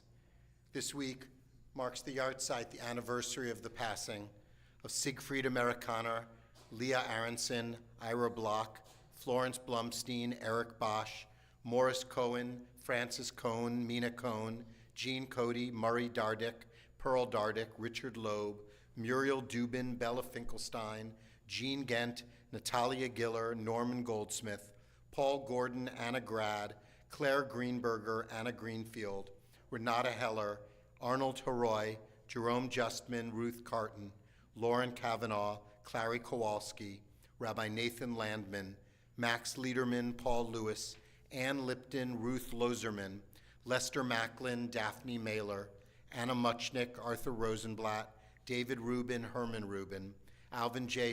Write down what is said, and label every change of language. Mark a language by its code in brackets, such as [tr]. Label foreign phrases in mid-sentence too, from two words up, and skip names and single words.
[en] This week marks the yahrzeit, the anniversary of the passing of Siegfried Amerikaner, Leah Aronson, Ira Block, Florence Blumstein, Eric Bosch, Morris Cohen, Francis Cohn, Mina Cohn, Jean Cody, Murray Dardick, Pearl Dardick, Richard Loeb, Muriel Dubin, Bella Finkelstein, Jean Gent, Natalia Giller, Norman Goldsmith, Paul Gordon, Anna Grad, Claire Greenberger, Anna Greenfield, Renata Heller, Arnold Heroy, Jerome Justman, Ruth Carton, Lauren Kavanaugh, Clary Kowalski, Rabbi Nathan Landman, Max Liederman, Paul Lewis, Ann Lipton, Ruth Loserman, Lester Macklin, Daphne Mailer, Anna Muchnick, Arthur Rosenblatt, David Rubin, Herman Rubin, Alvin J.